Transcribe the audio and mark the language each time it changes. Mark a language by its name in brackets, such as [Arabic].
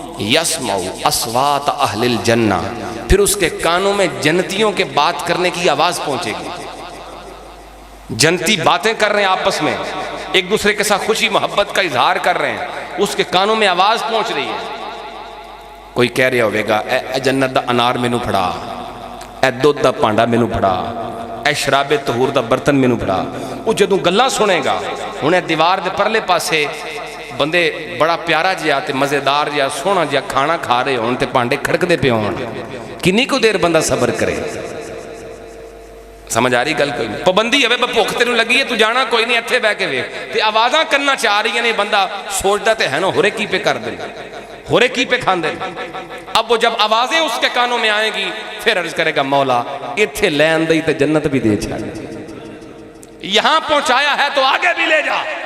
[Arabic] یسمع اصوات اہل الجنہ، [Urdu] پھر اس کے کانوں میں جنتیوں کے بات کرنے کی آواز پہنچے گی. جنتی باتیں کر رہے ہیں آپس میں، ایک دوسرے کے ساتھ خوشی محبت کا اظہار کر رہے ہیں، اس کے کانوں میں آواز پہنچ رہی ہے. کوئی کہہ رہا ہوئے گا [Punjabi] اے جنت دا انار مینوں پھڑا، اے دودھ دا پانڈا مینوں پھڑا، اے شراب طہور دا برتن مینوں پھڑا. وہ جدوں گلاں سنے گا، انہیں دیوار دے پرلے پاسے بندے بڑا پیارا جہا تے مزیدار جہا سونا جہا کھانا کھا رہے ہون تے پانڈے کھڑک دے پے ہون، کنی کو دیر بندہ صبر کرے. سمجھ آ رہی گل؟ کوئی نہیں. پابندی ہے بھوک تینوں لگی ہے تو جانا کوئی نہیں، اتھے بہ کے ویکھ تے آوازاں کرنا چاہ رہی ہیں. بندہ سوچدا تے ہے نا ہورے کی پہ کر دے، ہورے کی پہ کھان دے. [Urdu] اب وہ جب آوازیں اس کے کانوں میں آئیں گی پھر عرض کرے گا [Punjabi] مولا اتھے لین دئی تے جنت بھی دے چھاڑ، [Urdu] یہاں پہنچایا ہے تو آگے بھی لے جا.